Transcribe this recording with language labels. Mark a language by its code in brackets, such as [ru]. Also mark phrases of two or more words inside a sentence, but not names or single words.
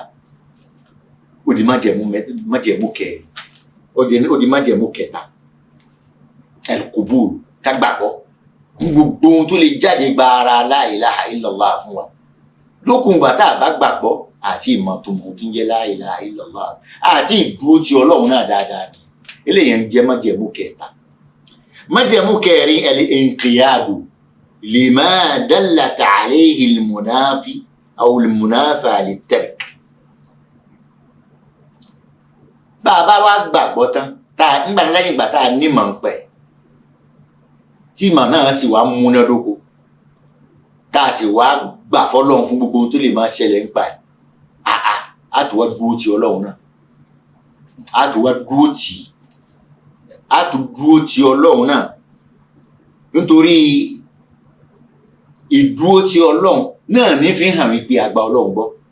[yo] ó di májẹ̀mú kẹrin ó di májẹ̀mú kẹta al-qubul ká gbàgbọ́ gbogbo ohun tó lè jáde gba ara [ar] لا إله إلا الله [yo] fún wa. lókun ìgbà tá a bá gbàgbọ́ àti ìmọ̀ tó mọ̀ tó ń jẹ́ [ar] لا إله إلا الله [yo] àti ìdúró ti Ọlọ́run náà dáadáa ni eléyìí ń jẹ́ májẹ̀mú kẹta. májẹ̀mú kẹrin [ar] الانقياد لما دلت عليه المنافي أو المنافى للترك. [yo] bàbá wa gbàgbọ́ tán nígbà lẹ́yìn ìgbà tá a nímọ̀ ń pẹ̀ tí ìmọ̀ náà sì wá múnádóko tá a sì wá gbà fọ́lọ́run fún gbogbo ohun tó lè máa ṣẹlẹ̀ nípa ẹ̀ á tó wá dúró ti Ọlọ́run náà á tó wá dúró ti Ọlọ́run náà nítorí ìdúró ti Ọlọ́run náà ní fi hàn wípé a gba Ọlọ́run gbọ́.